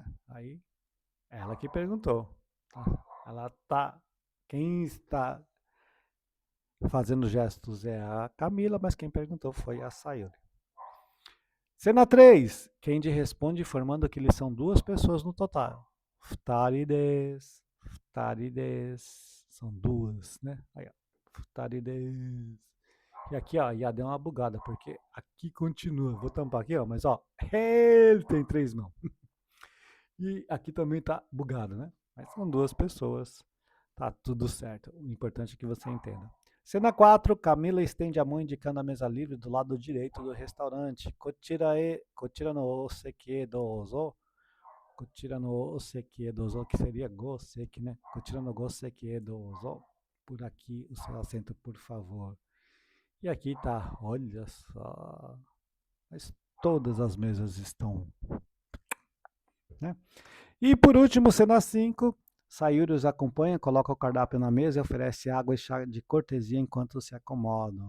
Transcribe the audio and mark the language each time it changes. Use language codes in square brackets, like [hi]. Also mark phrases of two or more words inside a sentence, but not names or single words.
[pt] Aí, ela que perguntou. Tá? Ela tá. Quem está fazendo gestos é a Camila, mas quem perguntou foi a Sayuri. Cena 3. Kendi responde informando que eles são duas pessoas no total. [ja] 二人です。二人です. [pt] São duas, né? Aí, ó. [ja] 二人です. [pt] E aqui, ó, já deu uma bugada, porque aqui continua. Vou tampar aqui, ó, mas ó, ele tem três mãos. E aqui também tá bugado, né? Mas são duas pessoas. Tá tudo certo. O importante é que você entenda. Cena 4, Camila estende a mão indicando a mesa livre do lado direito do restaurante. [ja] こちらのお席どうぞ. こちらのお席どうぞ, [pt] que seria goseki, né? [ja] こちらのご席どうぞ. [pt] Por aqui, o seu assento, por favor. E aqui tá, olha só. Mas todas as mesas estão, né? E por último, cena 5, Sayuri os acompanha, coloca o cardápio na mesa e oferece água e chá de cortesia enquanto se acomodam.